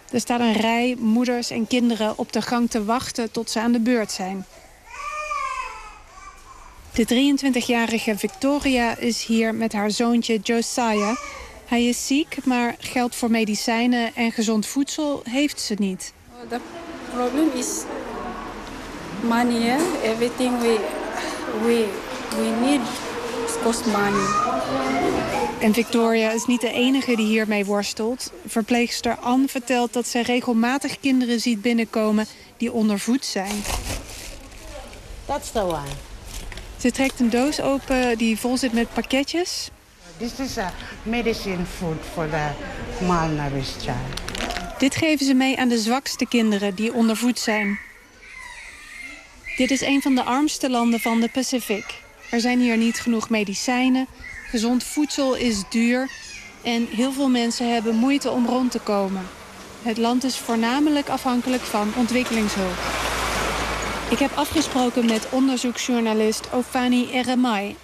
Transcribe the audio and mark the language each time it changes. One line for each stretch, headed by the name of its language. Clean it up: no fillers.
Dutch: Er staat een rij moeders en kinderen op de gang te wachten tot ze aan de beurt zijn. De 23-jarige Victoria is hier met haar zoontje Josiah. Hij is ziek, maar geld voor medicijnen en gezond voedsel heeft ze niet. Het probleem is money.
English: Everything we need
Dutch: kost
English: money.
Dutch: En Victoria is niet de enige die hiermee worstelt. Verpleegster Anne vertelt dat ze regelmatig kinderen ziet binnenkomen die ondervoed zijn.
English: That's the one.
Dutch: Ze trekt een doos open die vol zit met pakketjes.
English: This is a medicine food for the malnourished child.
Dutch: Dit geven ze mee aan de zwakste kinderen die ondervoed zijn. Dit is een van de armste landen van de Pacific. Er zijn hier niet genoeg medicijnen, gezond voedsel is duur en heel veel mensen hebben moeite om rond te komen. Het land is voornamelijk afhankelijk van ontwikkelingshulp. Ik heb afgesproken met onderzoeksjournalist Ofani Eremai.